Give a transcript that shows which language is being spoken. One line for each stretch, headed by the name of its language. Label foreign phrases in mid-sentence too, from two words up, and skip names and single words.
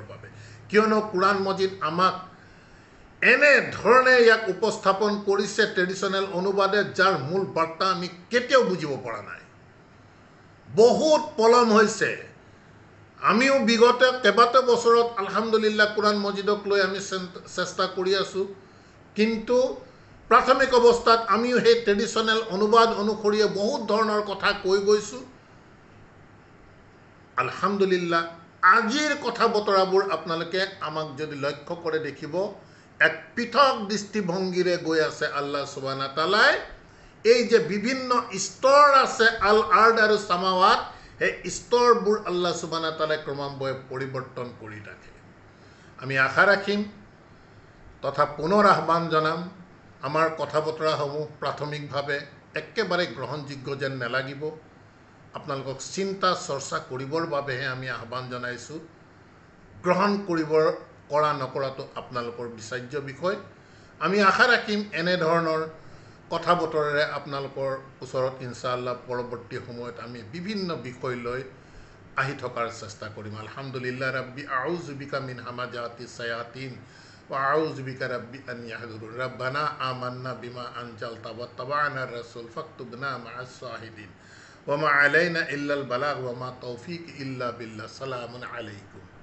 Assamese: বাবে কিয়নো কুৰাণ মজিদ আমাক এনে ধৰণে ইয়াক উপস্থাপন কৰিছে ট্ৰেডিশনেল অনুবাদে যাৰ মূল বাৰ্তা আমি কেতিয়াও বুজিব পৰা নাই বহুত পলম হৈছে আমিও বিগত কেইবাটা বছৰত আলহামদুলিল্লাহ কুৰাণ মজিদক লৈ আমি চেষ্টা কৰি আছো কিন্তু প্ৰাথমিক অৱস্থাত আমিও সেই ট্ৰেডিশনেল অনুবাদ অনুসৰি বহুত ধৰণৰ কথা কৈ গৈছো আলহামদুলিল্লাহ আজিৰ কথা বতৰাবোৰ আপোনালোকে আমাক যদি লক্ষ্য কৰে দেখিব এক পৃথক দৃষ্টিভংগীৰে গৈ আছে
Arabic: الله سبحانه وتعالى
Assamese: এই যে বিভিন্ন স্তৰ আছে
Arabic: الأرض
Assamese: আৰু সামাৱাত এই স্তৰবোৰ
Arabic: الله سبحانه وتعالى
Assamese: ক্ৰমান্বয়ে পৰিৱৰ্তন কৰি থাকে আমি আশা ৰাখিম তথা পুনৰ আহ্বান জনাম আমাৰ কথা বতৰাসমূহ প্ৰাথমিকভাৱে একেবাৰে গ্ৰহণযোগ্য যেন নালাগিব আপোনালোকক চিন্তা চৰ্চা কৰিবৰ বাবেহে আমি আহ্বান জনাইছো গ্ৰহণ কৰিবৰ কৰা নকৰাটো আপোনালোকৰ বিচাৰ্য বিষয় আমি আশা ৰাখিম এনে ধৰণৰ কথা বতৰাৰে আপোনালোকৰ ওচৰত ইনশাআল্লাহ পৰৱৰ্তী সময়ত আমি বিভিন্ন বিষয় লৈ আহি থকাৰ চেষ্টা কৰিম আলহামদুলিল্লাহ
Arabic: رب أعوذ بك من همزات الشياطين وأعوذ بك رب أن يحضرون ربنا آمنا بما أنزلت واتبعنا الرسول فاكتبنا مع الشاهدين وما علينا إلا البلاغ وما توفيق إلا بالله سلام عليكم